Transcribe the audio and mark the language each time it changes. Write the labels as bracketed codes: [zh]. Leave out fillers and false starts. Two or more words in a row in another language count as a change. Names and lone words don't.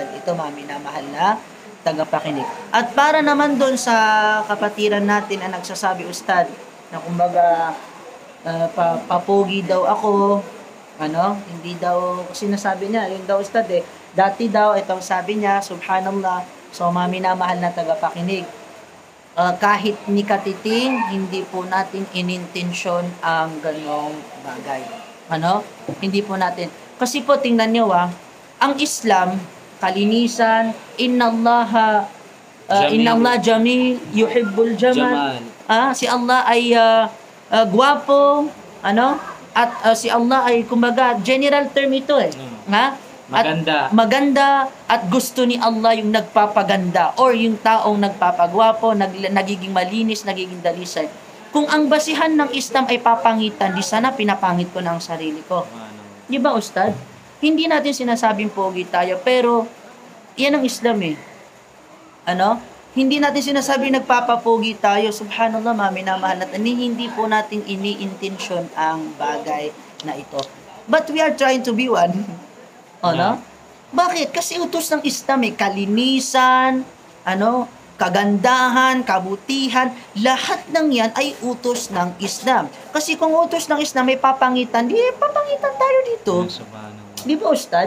[tl] Ito, mga minamahal na tagapakinig. At para naman doon sa kapatiran natin ang nagsasabi, Ustad, na kumbaga papogi daw ako, hindi daw, sinasabi niya, yun daw, Ustad, dati daw, itong sabi niya, subhanallah. So, mga minamahal na tagapakinig, kahit ni katiting, hindi po natin inintensyon ang ganong bagay. Hindi po natin. Kasi po, tingnan nyo, ang Islam, kalinisan, [ar] إن الله جميل يحب الجمال. [tl] Si Allah ay gwapo, at si Allah ay, kumbaga, [en] general term [tl] ito Maganda at gusto ni Allah yung nagpapaganda or yung taong nagpapagwapo, nagiging malinis, nagiging dalisay. Kung ang basihan ng Islam ay papangitan, di sana pinapangit ko na ang sarili ko. Di ba, Ustad? Hindi natin sinasabing pogi tayo, pero yan ang Islam Hindi natin sinasabing nagpapapogi tayo. Subhanallah, minamahal natin. Hindi po natin ini-intention ang bagay na ito. [en] But we are trying to be one. [tl] Bakit? Kasi utos ng Islam kalinisan, kagandahan, kabutihan, lahat ng yan ay utos ng Islam. Kasi kung utos ng Islam may papangitan, papangitan tayo dito. Di ba, Ustad?